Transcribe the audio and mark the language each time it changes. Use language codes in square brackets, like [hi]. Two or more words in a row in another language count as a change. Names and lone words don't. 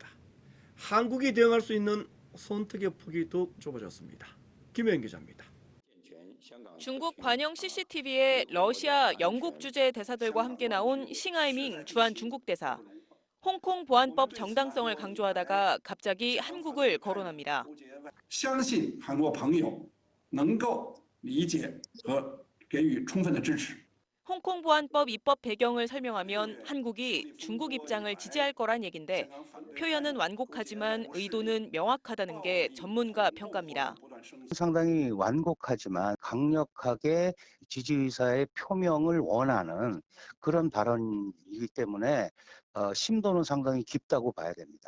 [ko] 한국이 대응할 수 있는 선택의 폭이 더욱 좁아졌습니다. 김혜연 기자입니다. 중국 관영 CCTV에 러시아, 영국 주재 대사들과 함께 나온 싱하이밍 주한 중국 대사. 홍콩 보안법 정당성을 강조하다가 갑자기 한국을 거론합니다. [zh] 相信韩国朋友能够理解和给予充分的支持。 [ko] 홍콩 보안법 입법 배경을 설명하면 한국이 중국 입장을 지지할 거란 얘긴데 표현은 완곡하지만 의도는 명확하다는 게 전문가 평가입니다. 상당히 완곡하지만 강력하게 지지 의사의 표명을 원하는 그런 발언이기 때문에 심도는 상당히 깊다고 봐야 됩니다.